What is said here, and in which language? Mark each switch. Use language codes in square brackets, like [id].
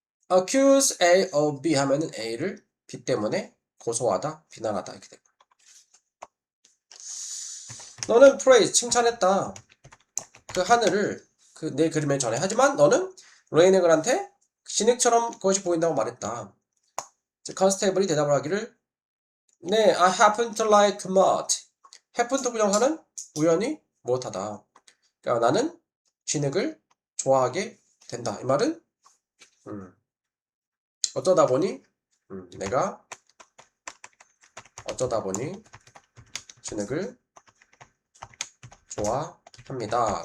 [ko] accuse A of B 하면은 A를 B 때문에 고소하다, 비난하다 이렇게 됩니다. 너는 praise 칭찬했다. 그 하늘을 그 내 그림에 전에 하지만 너는 레이네글한테 진흙처럼 그것이 보인다고 말했다. 컨스테이블이 대답을 하기를 네, [en] I happen to like mud. [ko] happen to 부정사는 우연히 무엇하다. 그러니까 나는 진흙을 좋아하게 된다. 이 말은 어쩌다 보니 내가 어쩌다 보니 진흙을 좋아합니다.